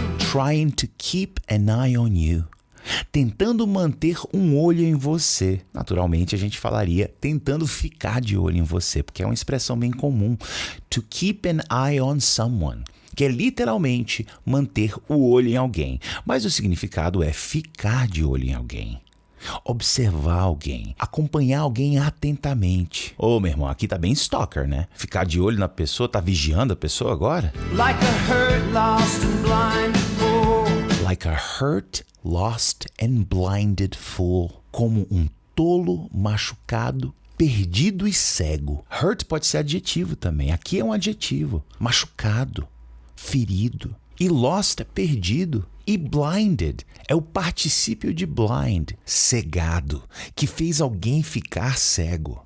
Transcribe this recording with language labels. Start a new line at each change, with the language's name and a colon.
English: Trying to keep an eye on you.
Portuguese: Tentando manter um olho em você. Naturalmente, a gente falaria tentando ficar de olho em você, porque é uma expressão bem comum.
English: To keep an eye on someone,
Portuguese: que é literalmente manter o olho em alguém. Mas o significado é ficar de olho em alguém. Observar alguém, acompanhar alguém atentamente. Ô, meu irmão, aqui tá bem stalker, né? Ficar de olho na pessoa, tá vigiando a pessoa agora?
English: Like a hurt, lost and blinded fool. Like a hurt, lost and blinded fool.
Portuguese: Como um tolo, machucado, perdido e cego. Hurt pode ser adjetivo também. Aqui é um adjetivo. Machucado, ferido. E lost é perdido. E blinded é o particípio de blind, cegado, que fez alguém ficar cego.